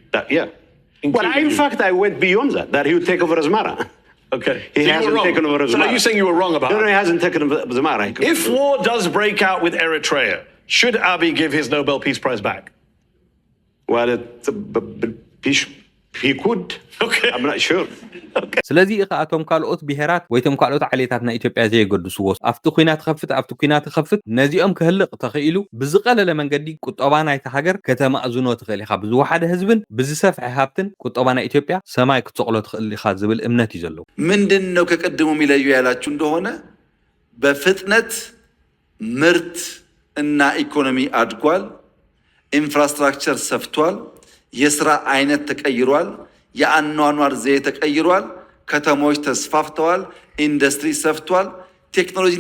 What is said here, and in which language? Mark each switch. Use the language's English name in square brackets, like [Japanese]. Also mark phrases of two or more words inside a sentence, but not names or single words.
[English] In fact, I went beyond that he would take over Asmara. Okay. He hasn't taken over Asmara. So are you saying you were wrong about it? No, he hasn't taken over Asmara. If war does break out with Eritrea, should Abiy give his Nobel Peace Prize back? Well, he could. Okay. I'm not sure. [Tigrinya] ስለዚ እኻቶም ካልኦት ብሄራት ወይቶም ካልኦት ዓሌታት ናይ ኢትዮጵያ ዘይገድስዎ ኣብቲ ኩናት ክኸፍት ነዚኦም ክህልቕ ተኽኢሉ ብዝቐለለ መንገዲ ቁጠባ ናይቲ ሃገር ከተማእዝኖ ትኽእል ኢኻ ብዝወሓደ ህዝብን ብዝሰፍሐ ሃብትን ቁጠባ ናይ ኢትዮጵያ ሰማይ ክትሰቕሎ ትኽእል ኢኻ ዝብል እምነት እዩ ዘለዎ። [Amharic] ምንድን ነው ከቀድሞ የሚለዩ ያላችሁ እንደሆነ በፍጥነት ምርት እና ኢኮኖሚ አድጓል፣ ኢንፍራስትራክቸር ሰፍቷል፣ የሥራ አይነት ተቀይሯል፣ የአኗኗር ዘዬ ተቀይሯል፣ ከተሞች ተስፋፍተዋል፣ ኢንዱስትሪ ሰፍቷል፣ ቴክኖሎጂና